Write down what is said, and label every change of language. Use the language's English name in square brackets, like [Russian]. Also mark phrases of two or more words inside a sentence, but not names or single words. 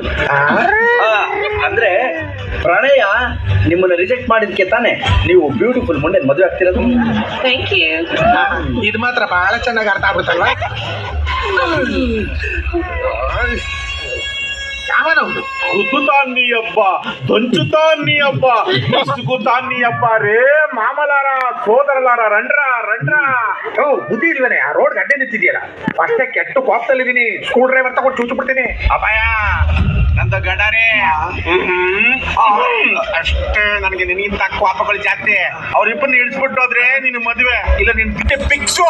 [Kannada] ಅಂದ್ರೆ ಪ್ರಣಯ ನಿಮ್ಮನ್ನ ರಿಜೆಕ್ಟ್ ಮಾಡಿದ್ಕೆ ತಾನೆ ನೀವು ಬ್ಯೂಟಿಫುಲ್ ಮುಂದೆ ಮದುವೆ ಆಗ್ತಿರೋದು? [English] Thank you. [Kannada] ಇದು ಮಾತ್ರ ಬಹಳ ಚೆನ್ನಾಗಿ ಅರ್ಥ ಆಗ್ಬಿಡ್ತಲ್ವಾ? ಯಾವನವ್ರು [Telugu] రుతుతాన్ని అబ్బా దంచుతాన్ని అబ్బా ఇసుకుతాన్ని అబ్బా రే మామలార సోదరులార రండ్రా రండ్రా. [Kannada] ಬುದ್ಧಿ ಇಲ್ವೇನೆ? ಆ ರೋಡ್ ಗಡ್ಡೆ ನಿಂತಿದ್ಯಲ್ಲ, ಅಷ್ಟೇ ಕೆಟ್ಟ ಕೋಪದಲ್ಲಿದ್ದೀನಿ. [English] screw driver [Kannada] ತಗೊಂಡು ಚೂಚುಬಿಡ್ತೀನಿ. ಅಪಾಯ ನಂದ ಗಡಾರೆ ಅಷ್ಟೇ. ನನಗೆ ನಿನಗಿಂತ ಕೋಪಗಳು ಜಾಸ್ತಿ. ಅವ್ರಿಬ್ಬರನ್ನ ಇಳಿಸ್ಬಿಟ್ಟು ಹೋದ್ರೆ ನಿನ್ನ ಮದುವೆ ಇಲ್ಲ ನಿನ್ ಬಿಟ್ಟೆ ಫಿಕ್ಸು.